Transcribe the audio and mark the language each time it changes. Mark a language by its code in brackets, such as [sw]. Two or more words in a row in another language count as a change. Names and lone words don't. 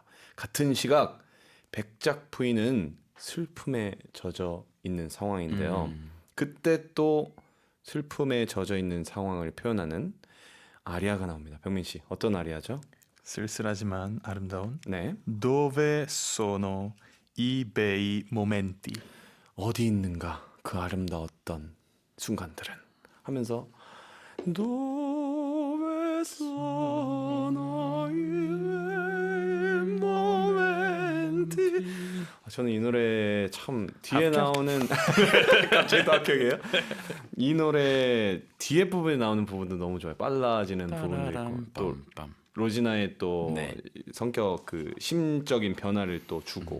[ko] 같은 시각 백작 부인은 슬픔에 젖어 있는 상황인데요. 그때 또 슬픔에 젖어 있는 상황을 표현하는 아리아가 나옵니다. 병민 씨 어떤 아리아죠? 쓸쓸하지만 아름다운 네. [it] Dove sono i bei momenti. [ko] 어디 있는가 그 아름다웠던 순간들은 하면서 [it] Dove sono i momenti. [ko] 저는 이 노래 참 뒤에 나오는 갑자기 또 합격이에요? 이 노래 뒤에 부분에 나오는 부분도 너무 좋아요. 빨라지는 부분도 있고 또 빰빰. 로지나의 또 네. 성격 그 심적인 변화를 또 주고.